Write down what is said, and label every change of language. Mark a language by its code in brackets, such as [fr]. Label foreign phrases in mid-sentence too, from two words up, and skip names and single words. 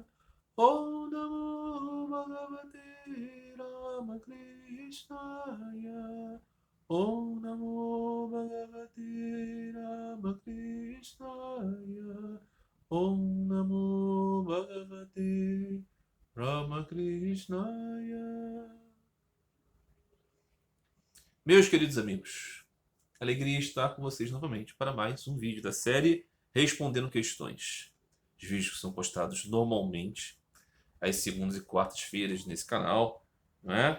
[sa] Om Namo Bhagavate Ramakrishnaya. Om Namo Bhagavate Ramakrishnaya. Om Namo Bhagavate Ramakrishnaya. [pt] Meus queridos amigos, alegria estar com vocês novamente para mais um vídeo da série Respondendo Questões. Os vídeos que são postados normalmente às segundas e quartas-feiras nesse canal, não é?